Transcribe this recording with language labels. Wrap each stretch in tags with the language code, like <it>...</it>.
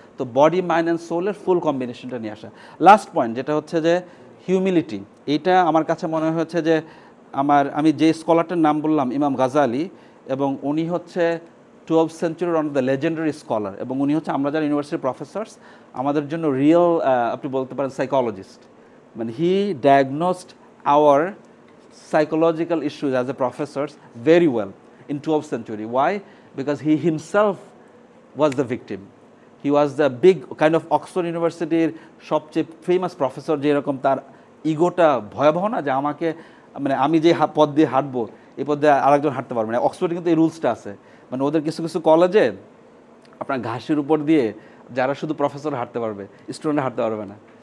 <bn>তো body, mind and সোলের ফুল কম্বিনেশনটা নিয়ে আসা। লাস্ট পয়েন্ট যেটা হচ্ছে যে হিউমিলিটি, এইটা আমার কাছে মনে হচ্ছে যে আমি যে স্কলারটার নাম বললাম ইমাম গাজালি, এবং উনি হচ্ছে 12th সেঞ্চুরির on the legendary scholar, এবং উনি হচ্ছে আমরা যারা ইউনিভার্সিটির প্রফেসর্স আমাদের জন্য রিয়েল আপনি বলতে পারেন সাইকোলজিস্ট।</bn> <en>মানে he diagnosed our psychological issues as a professors very well in 12th century. Why? Because he himself was the victim. He was the big kind of Oxford University</en> <bn>সবচেয়ে ফেমাস প্রফেসর, যেরকম তার ইগোটা ভয়াবহ না, যে আমাকে মানে আমি যে পথ দিয়ে হাঁটবো এই পথ দিয়ে আরেকজন হাঁটতে পারবে না। অক্সফোর্ডে কিন্তু এই রুলসটা আছে, মানে ওদের কিছু কিছু কলেজে আপনার ঘাসের উপর দিয়ে যারা শুধু প্রফেসর হাঁটতে পারবে, স্টুডেন্ট হাঁটতে পারবে না।</bn>